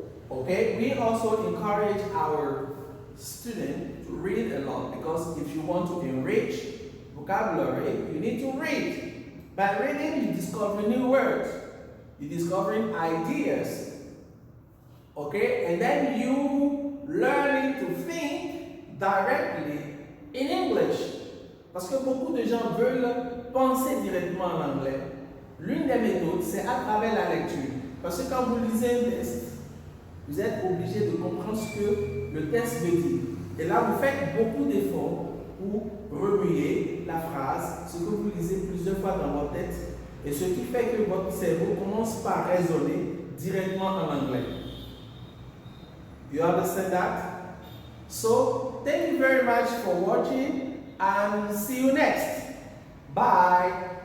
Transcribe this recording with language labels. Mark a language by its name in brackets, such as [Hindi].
[English] Okay, we also encourage our students to read a lot because if you want to enrich vocabulary, you need to read. By reading, you discover new words, you discovering ideas, okay, and then you learning to think directly in English. [French] Parce que beaucoup de gens veulent penser directement en anglais. L'une des méthodes, c'est à travers la lecture. Parce que quand vous lisez un texte, vous êtes obligé de comprendre ce que le texte veut dire. Et là, vous faites beaucoup d'efforts pour remuer la phrase, ce que vous lisez plusieurs fois dans votre tête, et ce qui fait que votre cerveau commence par raisonner directement en anglais. [English] You understand that? So, thank you very much for watching and see you next. Bye.